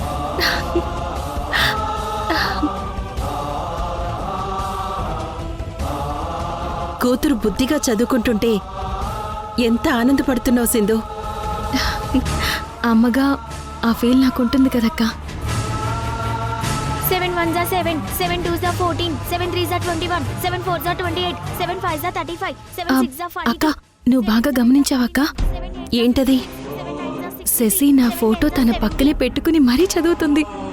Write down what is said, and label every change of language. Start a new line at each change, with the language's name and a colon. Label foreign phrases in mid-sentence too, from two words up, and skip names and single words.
Telugu: కూతురు బుద్ధిగా చదువుకుంటుంటే ఎంత ఆనందపడుతున్నావు సింధు. అమ్మగా ఆ ఫీల్ నాకుంటుంది కదక్కా.
English: 7 1s are 7, 7 2s are 14, 7 3s are 21, 7 4s are 28, 7 5s are 35, 7 6s are 42.
Telugu: అక్క, నువ్వు బాగా గమనించావక్క? ఏంటది? శశి నా ఫోటో తన పక్కనే పెట్టుకుని మరీ చదువుతుంది.